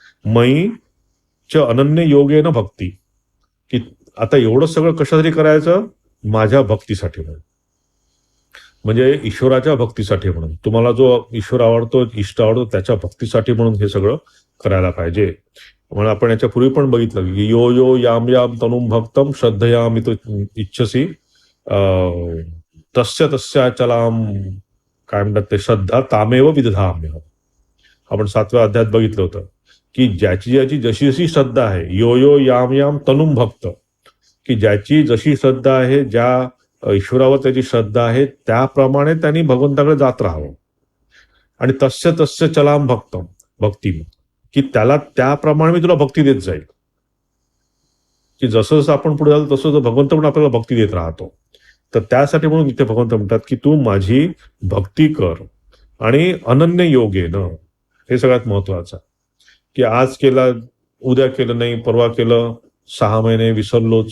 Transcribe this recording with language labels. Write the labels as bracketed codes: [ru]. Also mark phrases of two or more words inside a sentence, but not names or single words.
[sa] मयीच्या अनन्य योगेन भक्ती, [mr] की आता एवढं सगळं कशासाठी करायचं, माझ्या भक्तीसाठी म्हणून. म्हणजे ईश्वराच्या भक्तीसाठी म्हणून, तुम्हाला जो ईश्वर आवडतो, इष्ट आवडतो, त्याच्या भक्तीसाठी म्हणून हे सगळं करायला पाहिजे. म्हणून आपण याच्यापूर्वी पण बघितलं, की [sa] यो यो याम याम तनुम भक्तम श्रद्धयामि तु इच्छसी तस्य तस्य चलाम, [mr] काय म्हणतात ते, [sa] श्रद्धा तामेव विदधाम्य. [mr] आपण 7व्या अध्यायात बघितलं होतं, की ज्याची जशी जशी श्रद्धा आहे, [sa] यो यो याम याम तनुम भक्त, [mr] की ज्याची जशी श्रद्धा आहे, ज्या ईश्वरावर त्याची श्रद्धा आहे, त्याप्रमाणे त्यांनी भगवंताकडे जात राहावं. आणि [sa] तस्य तस्य चलाम भक्ती, [mr] की त्याला त्याप्रमाणे मी तुला भक्ती देत जाईल. की जसं जसं आपण पुढे जातो तसं भगवंत पण आपल्याला भक्ती देत राहतो. तर त्यासाठी म्हणून इथे भगवंत म्हणतात, की तू माझी भक्ती कर. आणि [sa] अनन्य योगेन, [mr] हे सगळ्यात महत्वाचं, की आज केला, उद्या केलं नाही, परवा केलं, 6 महिने विसरलोच.